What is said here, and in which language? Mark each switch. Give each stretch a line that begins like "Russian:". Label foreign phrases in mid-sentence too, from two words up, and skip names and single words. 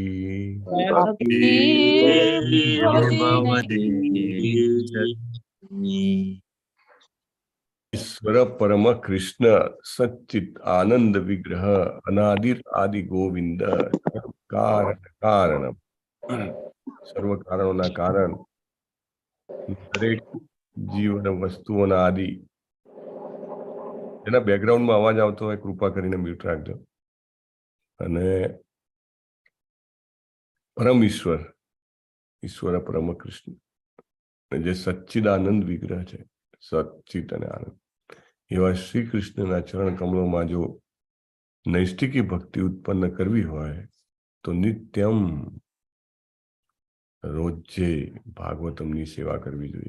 Sanskrit: भक्तिर्भवति ईश्वर परम कृष्ण सच्चित आनंद विग्रह अनादिर आदि गोविंद कारण कारण
Gujarati: સર્વ કારણોના કારણ દરેક જીવન વસ્તુઓના આદિ. એના બેકગ્રાઉન્ડમાં અવાજ આવતો હોય કૃપા કરીને મ્યુટ રાખજો. અને પરમ ઈશ્વર, ઈશ્વર પરમ કૃષ્ણ જે સચ્ચિદાનંદ વિગ્રહ છે, સચ્ચિત અને આનંદ, એવા શ્રી કૃષ્ણના ચરણ કમળોમાં જો નૈષ્ઠિકી ભક્તિ ઉત્પન્ન કરવી હોય તો નિત્યમ રોજે ભાગવતમની સેવા કરવી જોઈએ.